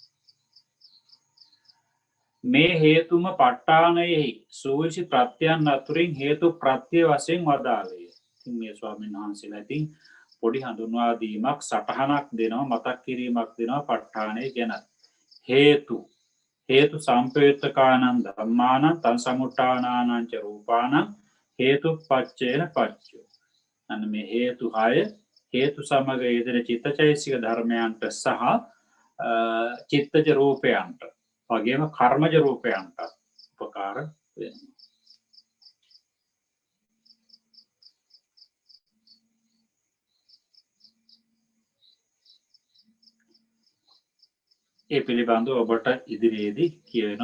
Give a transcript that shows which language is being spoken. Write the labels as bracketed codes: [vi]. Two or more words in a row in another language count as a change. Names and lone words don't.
[si] මේ හේතුම ප ဋ ාණයෙහි සූවිසි ප්‍රත්‍යයන් අතුරින් හේතු ප්‍රත්‍ය වශයෙන් වදාළේ. ඉතින් මේ ස්වාමීන් වහන්සේලා ඉතින් පොඩි හඳුන්වා දීමක් සටහනක් දෙනවා, මතක් කිරීමක් දෙනවා ප ဋ ාණය ගැන. [pi] හේතු සම්පයුත්තකානං ධම්මානං තං සමුට්ඨානානං ච රූපානං හේතුප්පච්චේන පච්චයෝ. [si] අන්න මේ හේතු 6 හේතු සමග යෙදෙන චිත්තචෛතසික ධර්මයන්ට සහ චිත්තජ රූපයන්ට වගේම කර්මජ රූපයන්ට උපකාර වෙනවා. ඒ පිළිබඳව ඔබට ඉදිරියේදී කියවෙනවා.